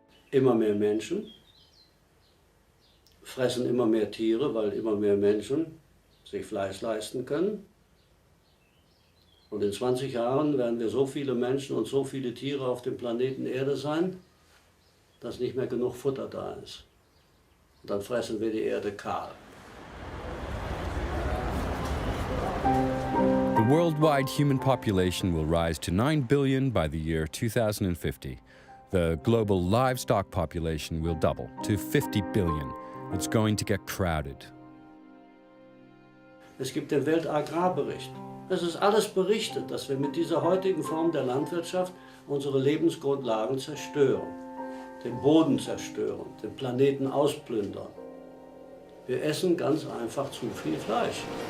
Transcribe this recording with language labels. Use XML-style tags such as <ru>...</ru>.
<de>Immer mehr Menschen fressen immer mehr Tiere, weil immer mehr Menschen sich Fleisch leisten können. Und in 20 Jahren werden wir so viele Menschen und so viele Tiere auf dem Planeten Erde sein, dass nicht mehr genug Futter da ist. Und dann fressen wir die Erde kahl.</de> <en>The worldwide human population will rise to 9 billion by the year 2050. The global livestock population will double to 50 billion. It's going to get crowded.</en> <de>Es gibt den Weltagrarbericht. Es ist alles berichtet, dass wir mit dieser heutigen Form der Landwirtschaft unsere Lebensgrundlagen zerstören, den Boden zerstören, den Planeten ausplündern. Wir essen ganz einfach zu viel Fleisch.</de>